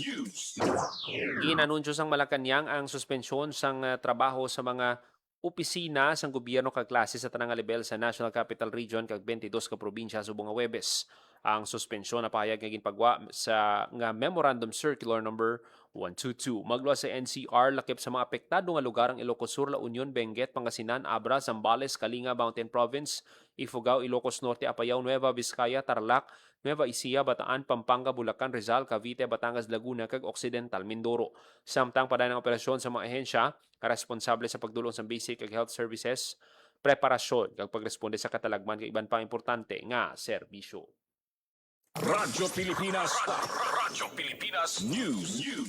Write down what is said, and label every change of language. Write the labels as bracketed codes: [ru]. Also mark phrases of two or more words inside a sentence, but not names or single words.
[hil] Inanunsyo sang Malacañang ang suspensyon sang trabaho sa mga opisina sang gobyerno kag klase sa tanang level sa National Capital Region kag 22 ka probinsya subong nga Huwebes. Ang suspensyon na pahayag nga ginpagwa sa nga Memorandum Circular number 122. Magluwas sa NCR lakip sa mga apektado nga lugar ang Ilocos Sur, La Union, Benguet, Pangasinan, Abra, Zambales, Kalinga, Mountain Province, Ifugao, Ilocos Norte, Apayao, Nueva Vizcaya, Tarlac, Nueva Ecija, Bataan, Pampanga, Bulacan, Rizal, Cavite, Batangas, Laguna, kag Occidental, Mindoro. Samtang paday ng operasyon sa mga ahensya, responsable sa pagdulong sa basic kag health services, preparasyon kag pagresponde sa katalagman kag iban pang importante nga serbisyo. Radyo Pilipinas. Radyo Pilipinas News.